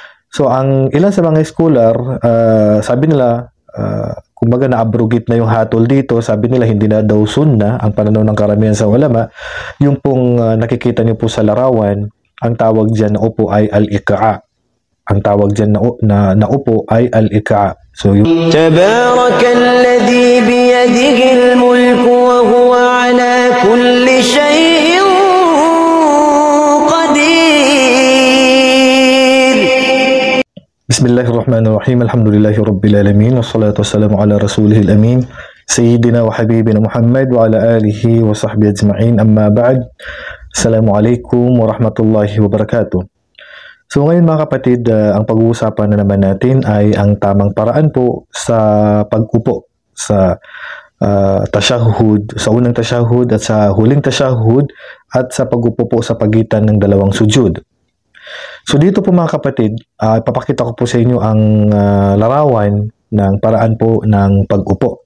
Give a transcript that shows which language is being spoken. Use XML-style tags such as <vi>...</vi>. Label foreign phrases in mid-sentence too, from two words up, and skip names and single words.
<tl>So, ang ilan sa mga scholar, sabi nila, kumbaga na-abrogate na yung hatol dito. Sabi nila, hindi na daw sunnah ang pananaw ng karamihan sa ulama. Yung pong nakikita niyo po sa larawan, ang tawag dyan na upo ay al-iqa'. Ang tawag dyan na upo ay al-iqa'. So, yung</tl> <ar>تبارك الذي بيده الملك وهو على كل شيء قدير. بسم الله الرحمن الرحيم الحمد لله رب العالمين. والصلاة والسلام على رسوله الأمين سيدنا وحبيبنا محمد وعلى آله وصحبه أجمعين. أما بعد. السلام عليكم ورحمة الله وبركاته.</ar> <tl>So ngayon mga kapatid, ang pag-uusapan na naman natin ay ang tamang paraan po sa pag-upo sa tashahhud, sa unang tashahhud at sa huling tashahhud at sa pag-upo po sa pagitan ng dalawang sujud. So dito po mga kapatid, ipapakita ko po sa inyo ang larawan ng paraan po ng pag-upo.</tl>